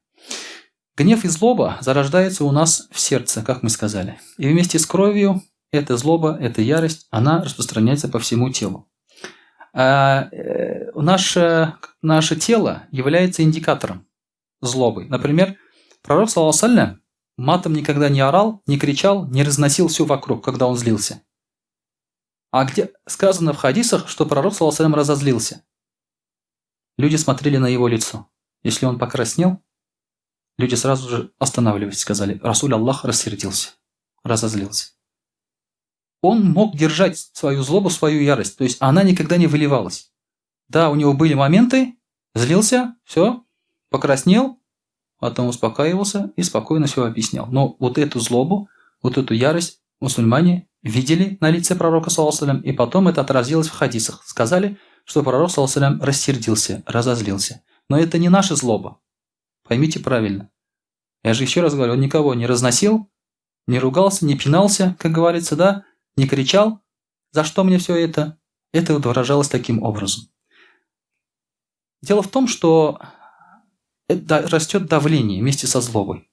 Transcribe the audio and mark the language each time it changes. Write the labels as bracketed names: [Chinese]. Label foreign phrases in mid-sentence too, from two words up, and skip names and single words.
[Russian] Гнев и злоба зарождаются у нас в сердце, как мы сказали. И вместе с кровью эта злоба, эта ярость, она распространяется по всему телу. Наше тело является индикатором злобы. Например, пророк, [Arabic] صلى الله عليه وسلم, [Russian] матом никогда не орал, не кричал, не разносил все вокруг, когда он злился. А где сказано в хадисах, что пророк, [Arabic] صلى الله عليه وسلم, [Russian] разозлился? Люди смотрели на его лицо. Если он покраснел, люди сразу же останавливались, сказали, [Arabic] رسول الله [Russian] рассердился, разозлился. Он мог держать свою злобу, свою ярость, то есть она никогда не выливалась. Да, у него были моменты, злился, все, покраснел, потом успокаивался и спокойно все объяснял. Но вот эту злобу, вот эту ярость мусульмане видели на лице пророка, [Arabic] صلى الله عليه وسلم, [Russian] и потом это отразилось в хадисах. Сказали, что пророк, [Arabic] صلى الله عليه وسلم, [Russian] рассердился, разозлился. Но это не наша злоба. Поймите правильно. Я же еще раз говорю, он никого не разносил, не ругался, не пинался, как говорится, да, не кричал. За что мне все это? Это вот выражалось таким образом. Дело в том, что растет давление вместе со злобой.